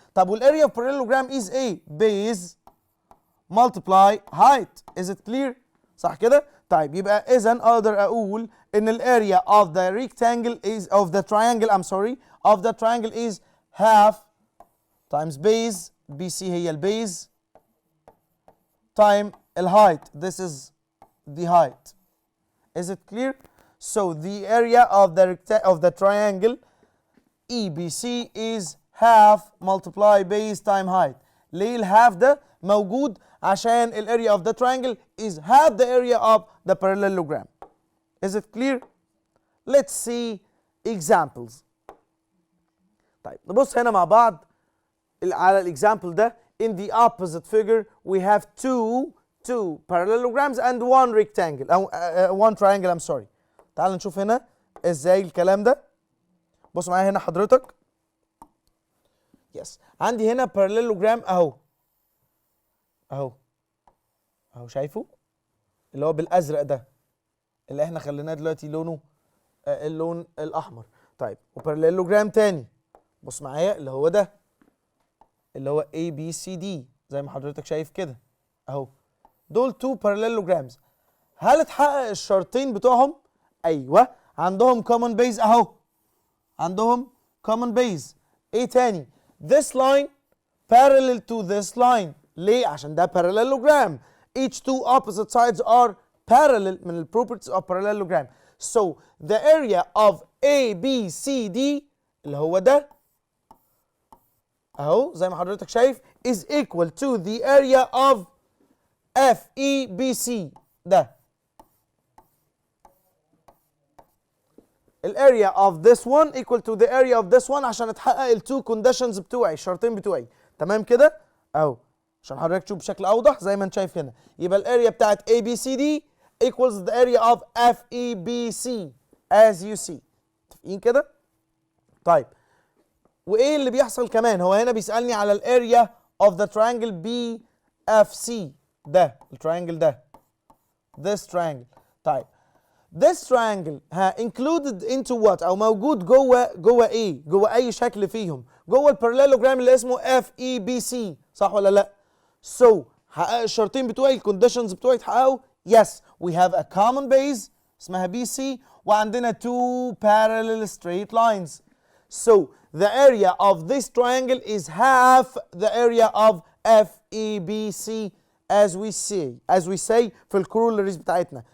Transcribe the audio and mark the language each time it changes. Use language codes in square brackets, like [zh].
[ar] طب والاريا [en] of parallelogram is ايه؟ base multiply height. Is it clear؟ [ar] صح كده؟ طيب يبقى اذا اقدر اقول ان [en] الاريا of the rectangle is of the triangle of the triangle is half times base BC هي البيز time الهايت. This is the height. Is it clear? So the area of the triangle EBC is half multiply base time height. [ar] ليه الهاف ده موجود؟ عشان [en] الاريا of the triangle is half the area of the parallelogram. Is it clear? Let's see examples. [ar] طيب نبص هنا مع بعض على الاكزامبل ده. [en] In the opposite figure we have two parallelograms and one rectangle one triangle. I'm sorry. [ar] تعال نشوف هنا ازاي الكلام ده. بص معايا هنا حضرتك. يس عندي هنا parallelogram اهو شايفه اللي هو بالازرق ده اللي احنا خليناه دلوقتي لونه اللون الاحمر. طيب وباراليلوجرام تاني بص معايا اللي هو ده اللي هو ABCD زي ما حضرتك شايف كده اهو. [en] دول two parallelograms. [ar] هل اتحقق الشرطين بتوعهم؟ ايوه عندهم common base اهو. عندهم common base. ايه تاني؟ [en] This line parallel to this line [ar] ليه؟ عشان ده parallelogram. [en] Each two opposite sides are parallel [ar] من ال [en] properties of parallelogram. So the area of ABCD [ar] اللي هو ده اهو زي ما حضرتك شايف [en] is equal to the area of FEBC ده. الاريا of this one equal to the area of this one [ar] عشان اتحقق [en] التو conditions [ar] بتوعي، الشرطين بتوعي. تمام كده؟ اهو عشان حضرتك تشوف بشكل اوضح زي ما انت شايف هنا. يبقى الاريا بتاعت [en] ABCD equals the area of FEBC as you see. [ar] متفقين كده؟ طيب وايه اللي بيحصل كمان؟ هو هنا بيسألني على الاريا of the triangle BFC ده، التراينجل ده. [en] This triangle. [ar] طيب [en] this triangle included into what؟ [ar] او موجود جوه ايه؟ جوه اي شكل فيهم؟ جوه الباراليلوجرام اللي اسمه FEBC، صح ولا لا؟ So حقق الشرطين بتوعي، الكونديشنز بتوعي اتحققوا؟ [en] Yes, we have a common base [ar] اسمها BC وعندنا [en] two parallel straight lines. So the area of this triangle is half the area of FEBC as we say [ar] في الكرولريز بتاعتنا.